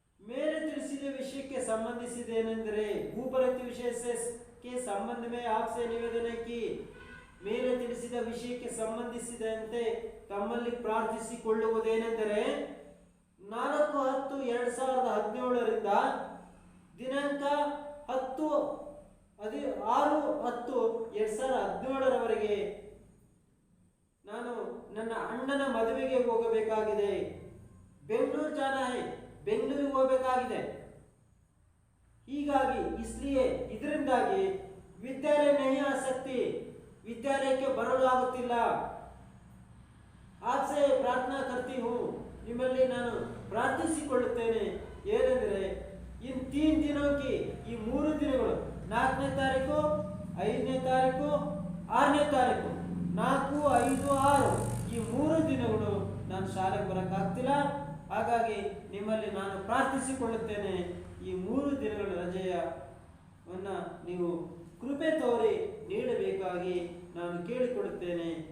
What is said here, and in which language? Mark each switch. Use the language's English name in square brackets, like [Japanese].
[Kannada] ಮೇಲೆ ತಿಳಿಸಿದ ವಿಷಯಕ್ಕೆ ಸಂಬಂಧಿಸಿದೇನೆಂದರೆ, [Hindi] ऊपर्युक्त विषय के संबंध में आपसे निवेदन है कि [Kannada] ಮೇಲೆ ತಿಳಿಸಿದ ವಿಷಯಕ್ಕೆ ಸಂಬಂಧಿಸಿದಂತೆ ತಮ್ಮಲ್ಲಿ ಪ್ರಾರ್ಥಿಸಿಕೊಳ್ಳುವುದೇನೆಂದರೆ, 4/10/2017 ದಿನಾಂಕ 6/10/2017 ನಾನು ನನ್ನ ಅಣ್ಣನ ಮದುವೆಗೆ ಹೋಗಬೇಕಾಗಿದೆ. ಬೆಂಗಳೂರು [Hindi] ಜಾನಾ ಹೈ, [Kannada] ಬೆಂಗಳೂರಿಗೆ ಹೋಗಬೇಕಾಗಿದೆ. ಹೀಗಾಗಿ ಇದರಿಂದಾಗಿ ವಿದ್ಯಾಲಯ [Hindi] नहीं आ सकती, [Kannada] ವಿದ್ಯಾಲಯಕ್ಕೆ ಬರಲು ಆಗುತ್ತಿಲ್ಲ. [Hindi] आपसे प्रार्थना करती हूँ, [Kannada] ನಿಮ್ಮಲ್ಲಿ ನಾನು ಪ್ರಾರ್ಥಿಸಿಕೊಳ್ಳುತ್ತೇನೆ. ಏನೆಂದರೆ, [Hindi] इन 3 दिनों की, [Kannada] ಈ 3 ದಿನಗಳು 4ನೇ ತಾರೀಕು, 5ನೇ ತಾರೀಕು, 6ನೇ ತಾರೀಕು, 4, 5, 6 ಈ 3 ದಿನಗಳು ನಾನು ಶಾಲೆಗೆ ಬರಕ್ಕಾಗ್ತಿಲ್ಲ. ಹಾಗಾಗಿ ನಿಮ್ಮಲ್ಲಿ ನಾನು ಪ್ರಾರ್ಥಿಸಿಕೊಳ್ಳುತ್ತೇನೆ, ಈ 3 ದಿನಗಳ ರಜೆಯನ್ನ ನೀವು ಕೃಪೆ ತೋರಿ ನೀಡಬೇಕಾಗಿ ನಾನು ಕೇಳಿಕೊಳ್ಳುತ್ತೇನೆ.